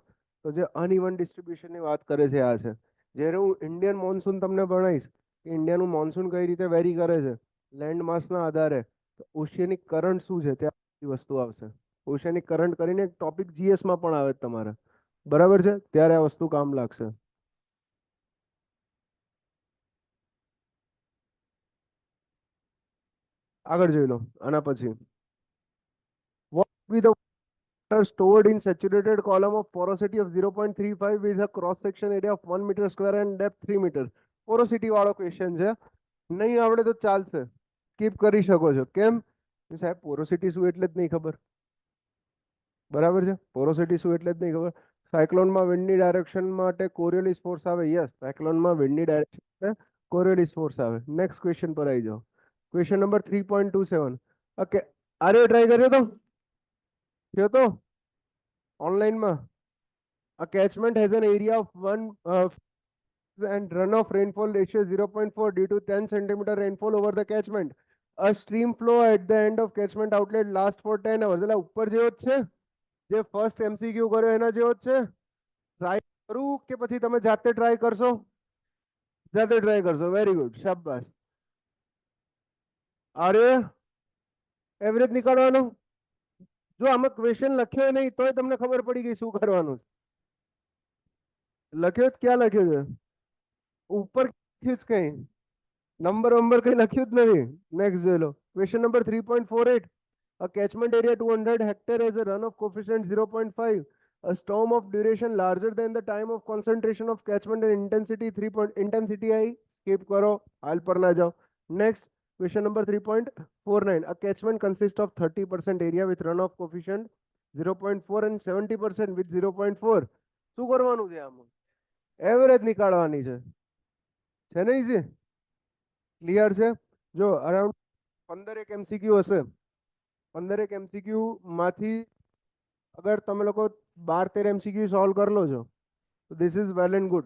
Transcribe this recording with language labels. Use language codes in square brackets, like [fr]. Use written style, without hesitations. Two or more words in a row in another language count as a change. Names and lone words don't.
[gu] તો જે [en] uneven distributionની [gu] વાત કરે છે આ છે. જ્યારે હું [en] Indian monsoon [gu] તમને ભણાવીશ કે ઇન્ડિયાનું મોન્સૂન કઈ રીતે વેરી કરે છે [en] land massના [gu] આધારે, તો [en] oceanic current [gu] શું છે ત્યાં વસ્તુ આવશે. [en] oceanic current [gu] કરીને એક ટોપિક જીએસમાં પણ આવે તમારે, બરાબર છે? ત્યારે આ વસ્તુ કામ લાગશે. આગળ જોઈ લો આના પછી. [en] What be the water stored in saturated column of porosity of 0.35 with a cross section area of 1 meter square and depth 3 meter? [gu] પોરોસિટી વાળો ક્વેશ્ચન છે. નહીં આવડે તો ચાલશે, સ્કીપ કરી શકો છો. કેમ? સાહેબ પોરોસિટી શું એટલે જ નહીં ખબર, બરાબર છે? પોરોસિટી શું એટલે જ નહીં ખબર. સાયક્લોનમાં વિન્ડની ડાયરેક્શન માટે [en] Coriolis force [gu] આવે. યસ, સાયક્લોનમાં વિન્ડની ડાયરેક્શન માટે [en] Coriolis force [gu] આવે. [en] next question [gu] પર આવી જાઓ. [en] question number [gu] 3.27. ઓકે, આરે ટ્રાય કર્યો તો થયો તો ઓનલાઈનમાં. [en] A catchment has an area of 1 and runoff rainfall ratio 0.4 due to 10 centimeter rainfall over the catchment. A stream flow at the end of catchment outlet lasts for 10 hours. [gu] એટલે ઉપર જેવો જ છે, જે [en] first MCQ [gu] કર્યો એના જેવો જ છે. ટ્રાય કરું કે પછી તમે જાતે ટ્રાય કરશો? જાતે ટ્રાય કરશો. [en] very good, [gu] શાબાશ. અરે એવરેજ નીકાળવાનો. જો આમાં ક્વેશ્ચન લખ્યો નહીં તોય તમને ખબર પડી ગઈ શું કરવાનું. લખ્યો જ ક્યાં લખ્યો છે? ઉપર લખ્યું જ કઈ નંબર કઈ લખ્યું જ નથી. નેક્સ્ટ જોઈ લો. [en] question number [gu] 3.48. [en] A catchment area 200 hectare has a runoff coefficient 0.5. A storm of duration larger than the time of concentration of catchment and intensity 3 point intensity I [hi] skip करो हाल पर ना जाओ. [en] Next question number 3.49. A catchment consists of 30% area with runoff coefficient 0.4 and 70% with 0.4. [gu] શું કરવાનું છે આમાં? એવરેજ નીકાળવાની છે ને easy? ક્લિયર છે? જો અરાઉન્ડ 15 એક MCQ હશે. 15 એક MCQ માંથી અગર તમે લોકો 12-13 MCQ સોલ્વ કરી લો છો તો [en] this is well and good.